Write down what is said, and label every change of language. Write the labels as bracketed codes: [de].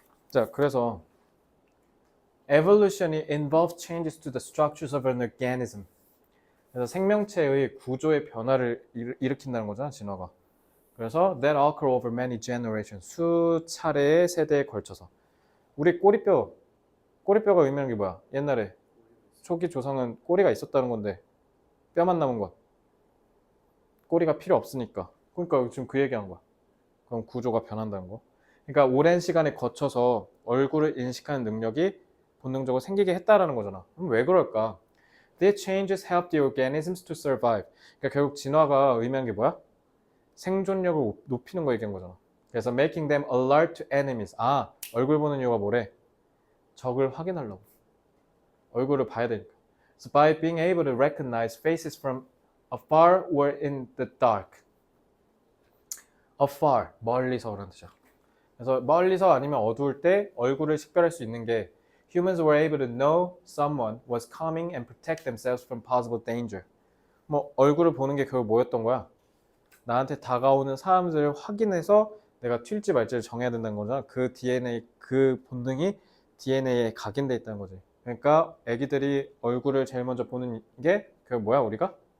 [ko] 자, 그래서 [en] evolution이 involve changes to the structures of an organism. [ko] 그래서 생명체의 구조의 변화를 일으킨다는 거잖아, 진화가. [en] 그래서 that occur over many generations. [ko] 수차례의 세대에 걸쳐서. 우리 꼬리뼈가 의미하는 게 뭐야? 옛날에 초기 조상은 꼬리가 있었다는 건데 뼈만 남은 것. 꼬리가 필요 없으니까. 그러니까 지금 그 얘기한 거야. 그럼 구조가 변한다는 거. 그러니까 오랜 시간에 거쳐서 얼굴을 인식하는 능력이 본능적으로 생기게 했다라는 거잖아. 그럼 왜 그럴까? [en] These changes help the organisms to survive. [ko] 그러니까 결국 진화가 의미하는 게 뭐야? 생존력을 높이는 거 얘기한 거잖아. [en] 그래서 making them alert to enemies. [ko] 아, 얼굴 보는 이유가 뭐래? 적을 확인하려고. 얼굴을 봐야 되니까. [en] So by being able to recognize faces from afar or in the dark. [ko] afar, 멀리서라는 뜻이야. 그래서 멀리서 아니면 어두울 때 얼굴을 식별할 수 있는 게 [en] humans were able to know someone was coming and protect themselves from possible danger. [ko] 뭐 얼굴을 보는 게 결국 뭐였던 거야? 나한테 다가오는 사람들을 확인해서 내가 튈지 말지를 정해야 된다는 거잖아. 그 DNA, 그 본능이 DNA에 각인돼 있다는 거지. 그러니까 애기들이 얼굴을 제일 먼저 보는 게 그 뭐야 우리가?